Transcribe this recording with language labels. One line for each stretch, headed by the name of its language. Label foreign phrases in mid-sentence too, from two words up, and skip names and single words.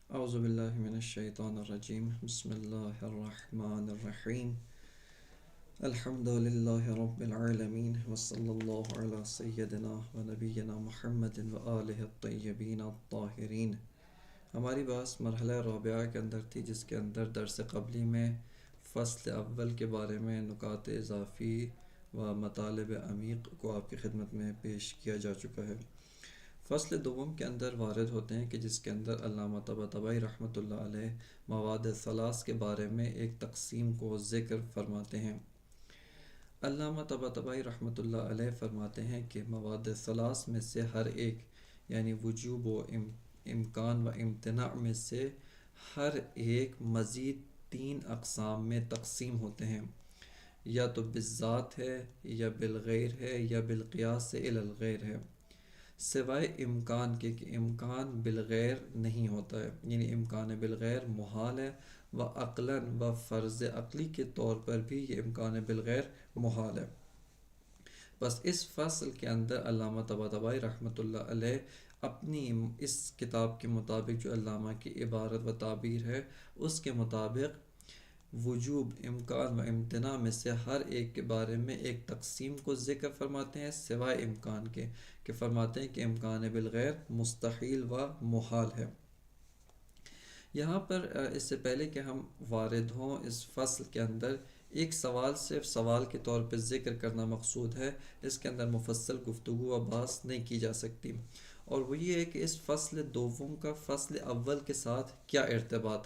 Arabic: اعوذ باللہ من الشیطان الرجیم بسم اللہ الرحمن الرحیم الحمد للہ رب العالمین وصلی اللہ علی سیدنا و نبینا محمد و آلہ الطیبین الطاہرین۔
Urdu: ہماری بات مرحلہ رابعہ کے اندر تھی، جس کے اندر درس قبلی میں فصل اول کے بارے میں نکات اضافی و مطالب عمیق کو آپ کی خدمت میں پیش کیا جا چکا ہے۔ فصل دوم کے اندر وارد ہوتے ہیں کہ جس کے اندر علامہ طباطبائی رحمۃ اللہ علیہ مواد ثلاث کے بارے میں ایک تقسیم کو ذکر فرماتے ہیں۔ علامہ طباطبائی رحمۃ اللہ علیہ فرماتے ہیں کہ مواد ثلاث میں سے ہر ایک، یعنی وجوب و امکان و امتناع میں سے ہر ایک مزید 3 اقسام میں تقسیم ہوتے ہیں، یا تو بالذات ہے، یا بالغیر ہے، یا بالقیاس سے
Arabic: الی الغیر
Urdu: ہے، سوائے امکان کے کہ امکان بالغیر نہیں ہوتا ہے، یعنی امکان بالغیر محال ہے، و عقلاً و فرض عقلی کے طور پر بھی یہ امکان بالغیر محال ہے۔ بس اس فصل کے اندر علامہ طباطبائی رحمۃ اللہ علیہ اپنی اس کتاب کے مطابق جو علامہ کی عبارت و تعبیر ہے اس کے مطابق وجوب، امکان و امتناع میں سے ہر ایک کے بارے میں ایک تقسیم کو ذکر فرماتے ہیں، سوائے امکان کے، کہ فرماتے ہیں کہ امکان بالغیر مستحیل و محال ہے۔ یہاں پر اس سے پہلے کہ ہم وارد ہوں اس فصل کے اندر، ایک سوال صرف سوال کے طور پہ ذکر کرنا مقصود ہے، اس کے اندر مفصل گفتگو و بحث نہیں کی جا سکتی، اور وہ یہ ہے کہ اس فصل دوم کا فصل اول کے ساتھ کیا ارتباط ہے۔